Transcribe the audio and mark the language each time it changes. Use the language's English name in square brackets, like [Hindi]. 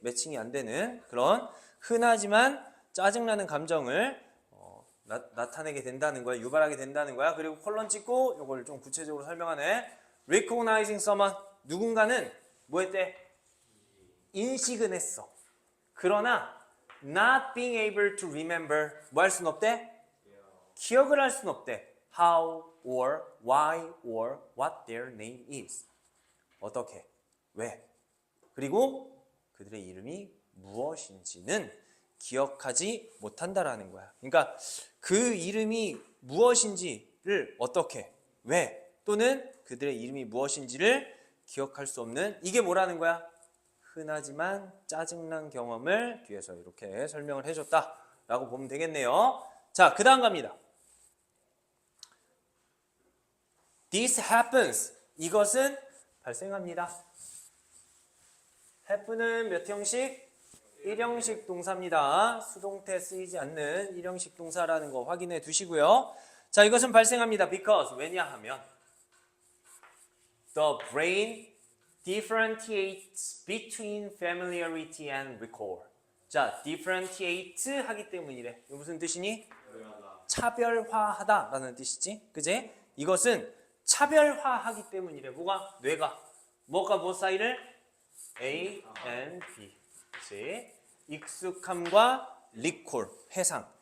[Korean] 매칭이 안 되는 그런 흔하지만 짜증나는 감정을 나타내게 된다는 거야. 유발하게 된다는 거야. 그리고 콜론 찍고 이걸 좀 구체적으로 설명하네. [English] Recognizing someone. [Korean] 누군가는 뭐 했대? 인식은 했어. 그러나 [English] not being able to remember [Korean] 뭐 할 수는 없대? 기억을 할 수는 없대. [English] How or why or what their name is. [Korean] 어떻게? 왜? 그리고 그들의 이름이 무엇인지는 기억하지 못한다라는 거야. 그러니까 그 이름이 무엇인지를 어떻게, 왜, 또는 그들의 이름이 무엇인지를 기억할 수 없는 이게 뭐라는 거야? 흔하지만 짜증난 경험을 뒤에서 이렇게 설명을 해줬다라고 보면 되겠네요. 자, 그 다음 갑니다. [English] This happens. [Korean] 이것은 발생합니다. happen은 몇 형식? 1형식 동사입니다. 수동태 쓰이지 않는 1형식 동사라는 거 확인해 두시고요. 자, 이것은 발생합니다. [English] Because [Korean] 왜냐하면 [English] the brain differentiates between familiarity and recall. [Korean] 자, differentiate 하기 때문이래. 이거 무슨 뜻이니? 차별화하다라는 뜻이지. 그지? 이것은 차별화하기 때문이래. 뇌가 뭐가 뭐 사이를? A and B. 그치? 익숙함과 리콜, 회상.